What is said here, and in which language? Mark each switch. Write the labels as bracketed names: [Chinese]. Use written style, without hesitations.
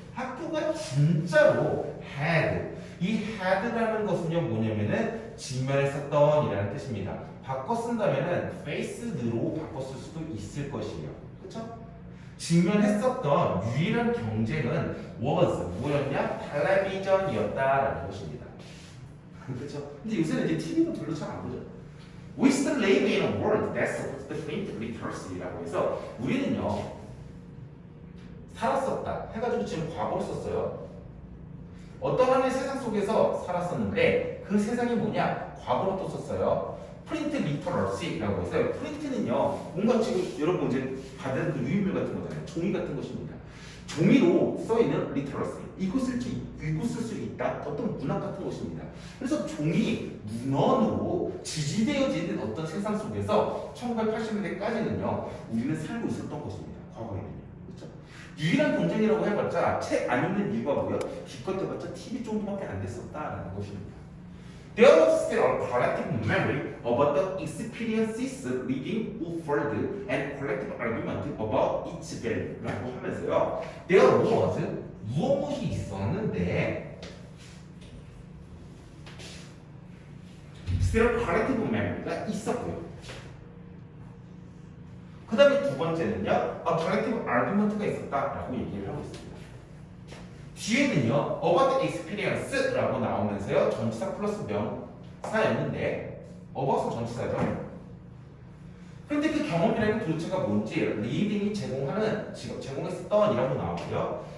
[Korean] 학교가 진짜로 had, 이 had라는 것은요 뭐냐면은 직면했었던 이라는 뜻입니다. 바꿔 쓴다면은 faced로 바꿨을 수도 있을 것이에요. 그렇죠? 직면했었던 유일한 경쟁은 was 뭐였냐? 텔레비전이었다라는 것입니다. 그렇죠? 근데 요새는 이제 TV도 별로 잘 안 보죠. [English] We still live in a world that supports the print literacy [Korean] 라고 해서 우리는요 살았었다 해가지고 지금 과거를 썼어요. 어떤 하나의 세상 속에서 살았었는데 그 세상이 뭐냐? 과거로 또 썼어요. 프린트 리터러시라고 해서요. 프린트는요, 뭔가 지금 여러분 이제 받은 그 유인물 같은 거잖아요. 종이 같은 것입니다. 종이로 써있는 리터러시. 읽고 쓸 수 있다. 어떤 문학 같은 것입니다. 그래서 종이 문헌으로 지지되어지는 어떤 세상 속에서 1980년대까지는요, 우리는 살고 있었던 것입니다. 과거에는요. 그렇죠? 유일한 경쟁이라고 해봤자 책 안 읽는 이유가 뭐예요? 기껏 해봤자 TV 정도밖에 안 됐었다라는 것입니다. [English] There was still a collective memory about the experiences reading offered and collective argument about its value [Korean] 라고 하면서요. [English] There was [Korean] 무엇이 있었는데 [English] still collective memory가 [Korean] 있었고요. 그 다음에 두 번째는요. [English] A collective argument [Korean] 가 있었다라고 얘기를 하고 있습니다. 뒤에는요, [English] about the experience [Korean] 라고 나오면서요, 전치사 플러스 명사였는데, about은 전치사죠. 그런데 그 경험이라는 게 도대체가 뭔지, reading이 제공했었던 이라고 나오고요.